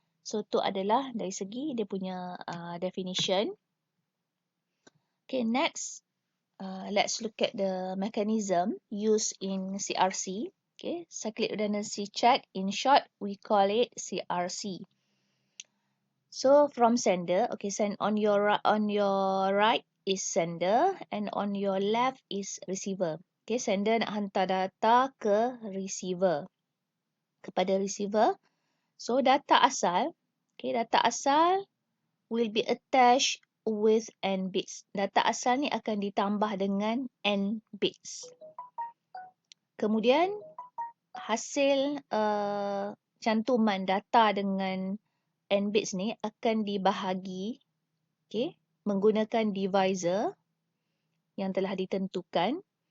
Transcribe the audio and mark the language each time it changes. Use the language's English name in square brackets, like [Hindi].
[Malay] So, itu adalah dari segi dia punya definition. [English] Okay, next, let's look at the mechanism used in CRC. Okay, cyclic redundancy check. In short, we call it CRC. So from sender, okay, send on your right is sender and on your left is receiver. [Malay] Okay, sender nak hantar data ke receiver, kepada receiver. [English] So [Malay] data asal, [English] okay, data asal will be attached with n bits. [Malay] Data asal ni akan ditambah dengan n bits. Kemudian hasil cantuman data dengan n bits ni akan dibahagi, okay, menggunakan divisor yang telah ditentukan.